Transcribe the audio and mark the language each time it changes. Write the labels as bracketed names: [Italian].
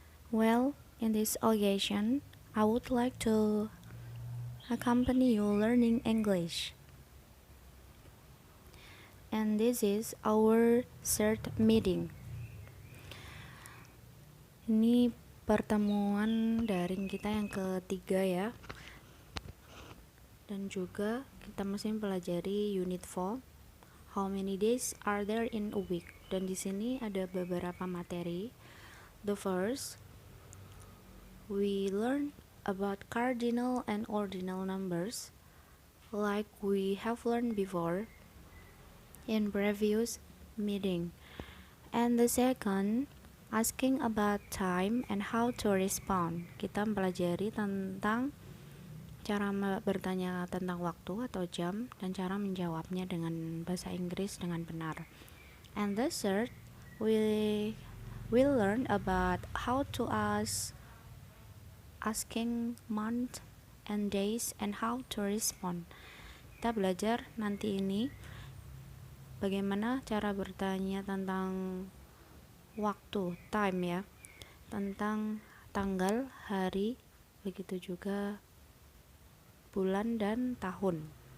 [English] Well, in this occasion, I would like to accompany you learning English. And this is our third meeting. [Indonesian] Ini pertemuan daring kita yang ketiga ya. Dan juga kita masih mempelajari unit 4. [English] How many days are there in a week? [Indonesian] Dan di sini ada beberapa materi. [English] The first, we learn about cardinal and ordinal numbers, like we have learned before in previous meeting. And the second, asking about time and how to respond. [Indonesian] Kita mempelajari tentang cara bertanya tentang waktu atau jam dan cara menjawabnya dengan bahasa Inggris dengan benar. [English] And the third, we will learn about how to asking month and days and how to respond. [Indonesian] Kita belajar nanti ini bagaimana cara bertanya tentang waktu, time ya, tentang tanggal, hari, begitu juga bulan dan tahun.